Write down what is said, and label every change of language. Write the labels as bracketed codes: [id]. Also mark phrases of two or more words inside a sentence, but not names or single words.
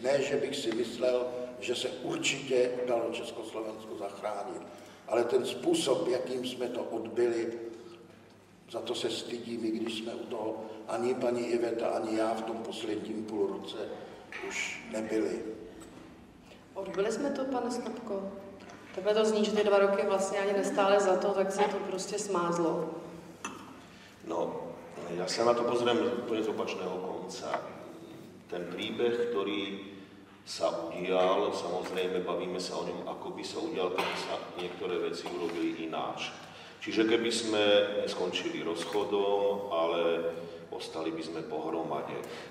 [cs] Ne, že bych si myslel, že se určitě dalo Československo zachránit, ale ten způsob, jakým jsme to odbyli, za to se stydím, i když jsme u toho ani paní Iveta, ani já v tom posledním půlroce už nebyli. Odbyli jsme to, pane Snopko? Takhle to zní, že ty 2 roky vlastně ani nestály za to, tak se to prostě smázlo. [sk] No, ja sa na to pozriem úplne z opačného konca. Ten príbeh, ktorý sa udial, samozrejme bavíme sa o ňom, ako by sa udial, keby sa niektoré veci urobili ináč. Čiže keby sme neskončili rozchodom, ale ostali by sme pohromade.